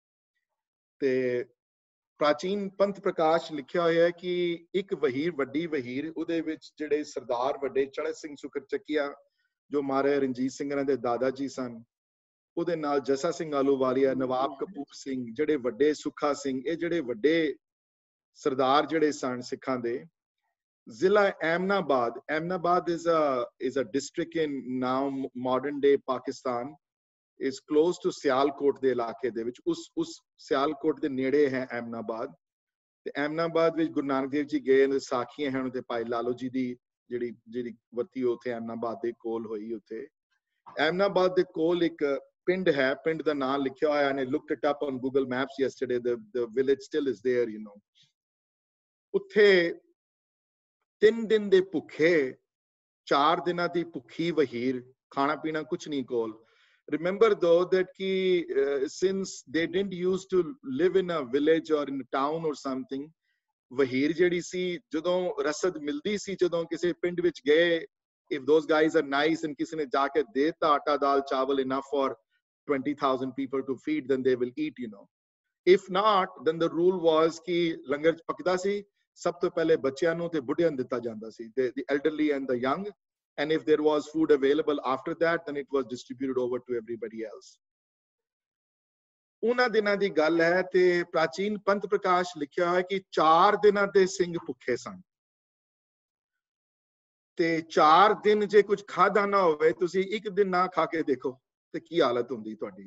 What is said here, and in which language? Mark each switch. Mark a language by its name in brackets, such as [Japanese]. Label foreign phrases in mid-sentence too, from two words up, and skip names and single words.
[Punjabi] ਤੇ ਪ੍ਰਾਚੀਨ ਪੰਥ ਪ੍ਰਕਾਸ਼ ਲਿਖਿਆ ਹੋਇਆ ਹੈ ਕਿ ਇੱਕ ਵਹੀਰ, ਵੱਡੀ ਵਹੀਰ, ਉਹਦੇ ਵਿੱਚ ਜਿਹੜੇ ਸਰਦਾਰ ਵੱਡੇ ਚੜ੍ਹਤ ਸਿੰਘ ਸੁਖਰ ਚੱਕੀਆ ਜੋ ਮਹਾਰਾਜਾ ਰਣਜੀਤ ਸਿੰਘਾਂ ਦੇ ਦਾਦਾ ਜੀ ਸਨ, ਉਹਦੇ ਨਾਲ ਜੱਸਾ ਸਿੰਘ ਆਹਲੂਵਾਲੀਆ, ਨਵਾਬ ਕਪੂਰ ਸਿੰਘ, ਜਿਹੜੇ ਵੱਡੇ ਸੁੱਖਾ ਸਿੰਘ, ਇਹ ਜਿਹੜੇ ਵੱਡੇ ਸਰਦਾਰ ਜਿਹੜੇ ਸਨ ਸਿੱਖਾਂ ਦੇ। ਜ਼ਿਲ੍ਹਾ ਐਮਨਾਬਾਦ, ਐਮਨਾਬਾਦ [English] is a district in now modern day Pakistan, is close to [Punjabi] ਸਿਆਲਕੋਟ ਦੇ ਇਲਾਕੇ ਦੇ ਵਿੱਚ, ਉਸ ਸਿਆਲਕੋਟ ਦੇ ਨੇੜੇ ਹੈ ਐਮਨਾਬਾਦ। ਤੇ ਐਮਨਾਬਾਦ ਵਿੱਚ ਗੁਰੂ ਨਾਨਕ ਦੇਵ ਜੀ ਗਏ, ਸਾਖੀਆਂ ਹਨ ਤੇ ਭਾਈ ਲਾਲੋ ਜੀ ਦੀ ਜਿਹੜੀ ਵਰਤੀ ਉੱਥੇ ਐਮਨਾਬਾਦ ਦੇ ਕੋਲ ਹੋਈ। ਉੱਥੇ ਐਮਨਾਬਾਦ ਦੇ ਕੋਲ ਇੱਕ ਪਿੰਡ ਹੈ, ਪਿੰਡ ਦਾ ਨਾਮ ਲਿਖਿਆ ਹੋਇਆ ਨੇ, [English] looked it up on Google Maps yesterday, the village still is there, you know. [Punjabi] ਉੱਥੇ 3 ਦਿਨ ਦੇ ਭੁੱਖੇ, 4 ਦਿਨਾਂ ਦੀ ਭੁੱਖੀ ਵਹੀਰ, ਖਾਣਾ ਪੀਣਾ ਕੁਛ ਨਹੀਂ ਕੋਲ। [English] Remember though that since they didn't used to live in a village or in a town or something, [Punjabi] ਵਹੀਰ ਜਿਹੜੀ ਸੀ ਜਦੋਂ ਰਸਦ ਮਿਲਦੀ ਸੀ, ਜਦੋਂ ਕਿਸੇ ਪਿੰਡ ਵਿੱਚ ਗਏ, [English] if those guys are nice and [Punjabi] ਕਿਸੇ ਨੇ ਜਾ ਕੇ ਦੇਤਾ ਆਟਾ ਦਾਲ ਚਾਵਲ [English] enough for 20,000 people to feed, then they will eat, you know. If not, then the rule was [Punjabi] ਕਿ ਲੰਗਰ ਪੱਕਦਾ ਸੀ, ਸਭ ਤੋਂ ਪਹਿਲੇ ਬੱਚਿਆਂ ਨੂੰ ਤੇ ਬੁੱਢਿਆਂ ਨੂੰ ਦਿੱਤਾ ਜਾਂਦਾ ਸੀ, [English] the elderly and the young, and if there was food available after that, then it was distributed over to everybody else. [Punjabi] ਉਹਨਾਂ ਦਿਨਾਂ ਦੀ ਗੱਲ ਹੈ ਤੇ ਪ੍ਰਾਚੀਨ ਪੰਥ ਪ੍ਰਕਾਸ਼ ਲਿਖਿਆ ਹੋਇਆ ਕਿ 4 ਦਿਨਾਂ ਦੇ ਸਿੰਘ ਭੁੱਖੇ ਸਨ। ਤੇ 4 ਦਿਨ ਜੇ ਕੁਝ ਖਾਦਾ ਨਾ ਹੋਵੇ, ਤੁਸੀਂ ਇੱਕ ਦਿਨ ਨਾ ਖਾ ਕੇ ਦੇਖੋ ਤੇ ਕੀ ਹਾਲਤ ਹੁੰਦੀ ਤੁਹਾਡੀ।